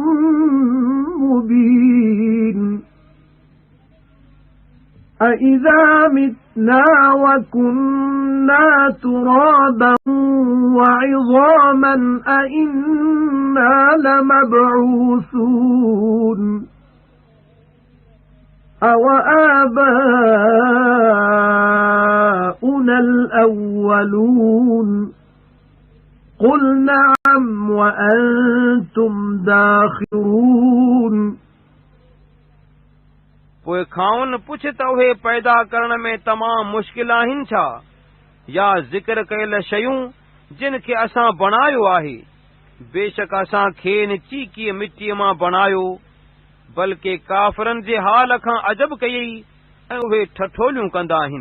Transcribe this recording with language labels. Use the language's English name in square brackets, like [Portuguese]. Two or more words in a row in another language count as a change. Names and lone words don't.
[Arabic] مُبِينٌ أَإِذَا مِتْنَا وَكُنَّا تُرَابًا وَعِظَامًا أَإِنَّا لَمَبْعُوثُونَ أَوَآبَاؤُنَا الْأَوَّلُونَ قُلْ نَعَمْ وَأَنْتُمْ دَاخِرُونَ. [Sindhi] पोइ खाउन पुछ त उहे पैदा करण में तमाम मुश्किल आहिनि छा, या ज़िक्र कयल शयूं जिन खे असां बणायो आहे। बेशक असां खेनि चीकीअ मिटीअ मां बणायो, बल्कि काफ़रनि जे हाल खां अजब कयई ऐं उहे ठठोलियूं कंदा आहिनि।